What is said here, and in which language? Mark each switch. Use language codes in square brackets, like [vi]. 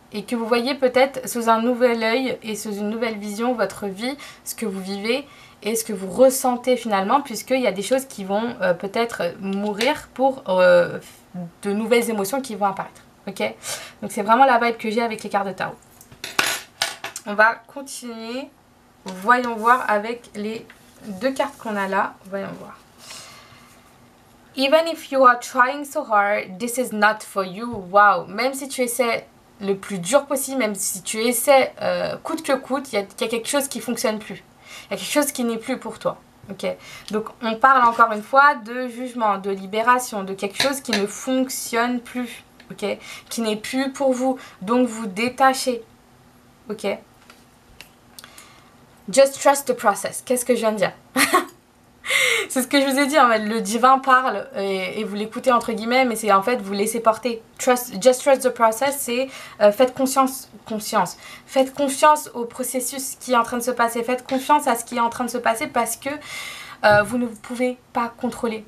[fr] Et que vous voyez peut-être sous un nouvel œil et sous une nouvelle vision votre vie, ce que vous vivez et ce que vous ressentez finalement, puisqu'il y a des choses qui vont peut-être mourir pour de nouvelles émotions qui vont apparaître. Ok, donc c'est vraiment la vibe que j'ai avec les cartes de tarot. On va continuer. Voyons voir avec les 2 cartes qu'on a là. Voyons voir. [en] Even if you are trying so hard, this is not for you. [fr] Wow, même si tu essaies le plus dur possible, même si tu essaies coûte que coûte, il y a quelque chose qui ne fonctionne plus. Il y a quelque chose qui n'est plus pour toi. Ok, donc on parle encore une fois de jugement, de libération, de quelque chose qui ne fonctionne plus. Ok, qui n'est plus pour vous, donc vous détachez. [en] Ok, just trust the process. [fr] Qu'est-ce que je viens de dire? C'est ce que je vous ai dit, en fait, le divin parle et vous l'écoutez entre guillemets, mais c'est en fait vous laissez porter. [en] Just trust the process, [fr] c'est faites confiance. Faites confiance au processus qui est en train de se passer, faites confiance à ce qui est en train de se passer parce que vous ne pouvez pas contrôler.